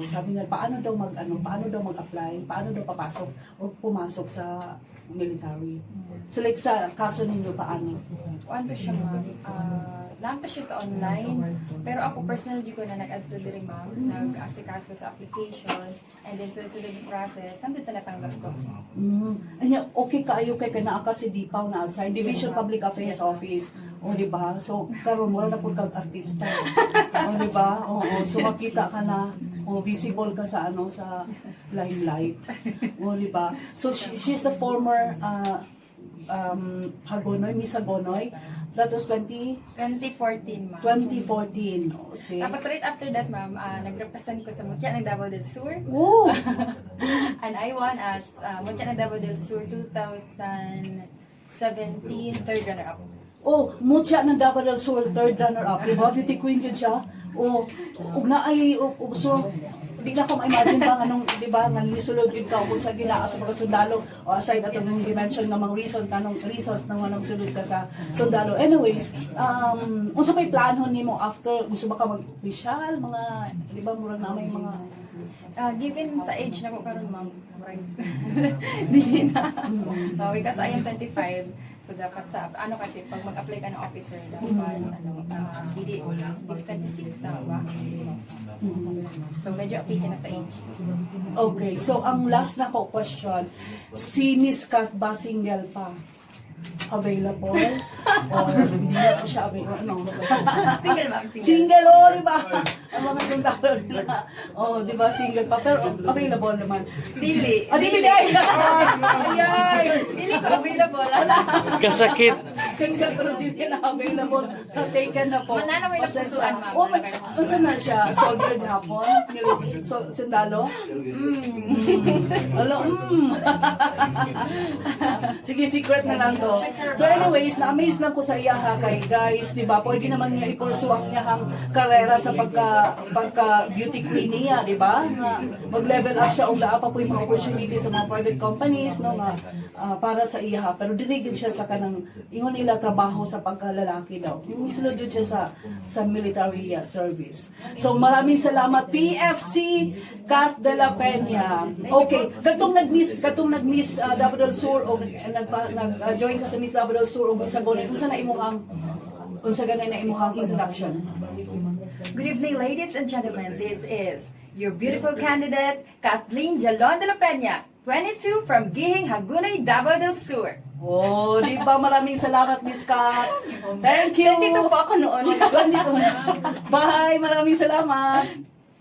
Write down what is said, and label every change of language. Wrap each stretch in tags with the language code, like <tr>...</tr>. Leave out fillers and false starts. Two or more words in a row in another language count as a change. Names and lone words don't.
<tl>Sabi nila, paano daw mag-apply, paano daw papasok o pumasok sa military. So like sa kaso ninyo, paano? Ano siya ma'am?</tl> <ceb>Lamta siya sa online, pero ako personal di ko na nag-add to diri ma'am, nag-asikaso sa application,</ceb> <en>and then</en> <ceb>sunod-sunod yung process,</ceb> <tl>nandun sa natanggap ko.</tl> <ceb>Anya, okay kaayo kay kana ka si Dipaw na assign Division Public Affairs Office.</ceb> <tl>O di ba?</tl> <ceb>So karon mo na pud kag artista.</ceb> <tl>O di ba?</tl> <ceb>Oo, so makita ka na, visible ka sa sa limelight.</ceb> <tl>O di ba?</tl> <en>So she's the former Hagonoy, Miss Hagonoy. That was 2014 ma'am. 2014. Oh, see?</en> <ceb>Tapos</ceb> <en>right after that</en> <ceb>ma'am, nag-represent ko sa Mutya ng Davao del Sur. Oh.</ceb> <en>And I won as Mutya ng Davao del Sur 2017 third runner-up. Oh, Mutya ng Davao del Sur, third runner-up.</en> <tl>Diba? Beauty queen yun siya.</tl> <ceb>Oh, so, di na ko ma-imagine ba diba, nga nisulod yun ka kung sa ginaa sa mga sundalo, o aside ato nung dimension ng mga reasons ng mga sulod ka sa sundalo. Anyways, unsa may planhon nimo after, gusto ba ka mag-official, mga, di ba, murang na may mga... Given sa age na ko karon ma'am, dili na.</ceb> <en>Because I am 25.</en> <ceb>So dapat sa kasi pag mag-apply ka ng officer dapat dili 26 tama ba? So medyo updated na sa age. Okay, so ang last na ko question, si Miss Kat ba single pa?</ceb> <en>Available?</en> <tl>Or hindi na siya available?</tl> <en>Single ma'am, single.</en> <tl>Single, oh, di ba? Ang mga sundalo nila. Oh, di ba, single pa. Pero available naman.</tl> <ceb>Dili. Dili. Ay! Dili ko available. Kasakit.</ceb> <tl>Single pero di na available. Taken na po. Manana may Pasensya. napusuan, ma'am.</tl> <ceb>Oh, unsa na siya? Soldered hapon? Sundalo?</ceb> <tl>Hello? Sige, secret na lang to.</tl> <ceb>So anyways, na-amaze na ko sa iya ha kay guys, di ba?</ceb> <tl>Pwede naman niya ipursu ang niyang karera sa pagka beauty queen niya, di ba? Mag-level up siya o laa pa po yung mga opportunity sa mga</tl> <en>private companies,</en> <ceb>no, para sa iya ha. Pero dirigid siya sa kanang ingon nila trabaho sa pagkalalaki daw. Isulod yun siya sa military service.</ceb> <tl>So maraming salamat PFC Kath de la Peña.</tl> <ceb>Okay, katong nag-miss Davao del Sur o nag-join ka sa Miss Davao del Sur o Bisagon, unsa ganay na imong introduction?</ceb> <en>Good evening, ladies and gentlemen. This is your beautiful candidate, Kathleen Jalon de la Peña, 22 from Gihing, Hagunay, Davao del Sur.</en> <tl>Oh, di ba? Maraming salamat, Miss Kat.</tl> <en>Thank you.</en> <tl>Dito po ako noon. Bye, maraming salamat.</tl>